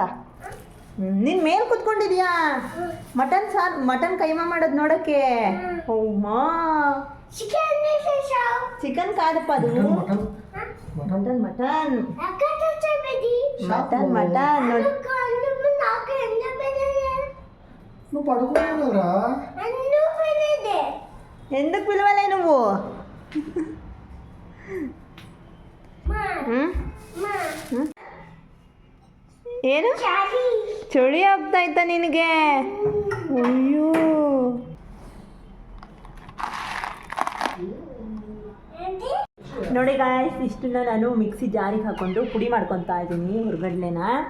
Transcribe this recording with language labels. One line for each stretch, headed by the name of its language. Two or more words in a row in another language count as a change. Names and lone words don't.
Kannada: ನಿನ್ನ ಮೇಲೆ ಕುತ್ಕೊಂಡಿದ್ಯಾ ಮಟನ್ ಕೈಮಾ ಮಾಡೋದು ನೋಡೋಕ್ಕೆ? ಓಮ್ಮಾ ಚಿಕನ್ ಕಾದಪ್ಪ ಅದು. ಮಟನ್ ನೋಡಿ.
Telugu: ఎందుకు పిలవలే నువ్వు?
Kannada: ಏನು ಚಳಿ ಆಗ್ತಾ ಇತ್ತ ನಿನಗೆ? ಅಯ್ಯೋ ನೋಡಿ ಗಾಯ್ಸ್, ಇಷ್ಟನ್ನ ನಾನು ಮಿಕ್ಸಿ ಜಾರಿಗೆ ಹಾಕ್ಕೊಂಡು ಪುಡಿ ಮಾಡ್ಕೊತಾ ಇದ್ದೀನಿ ಹುರ್ಗಡ್ಲೆನ.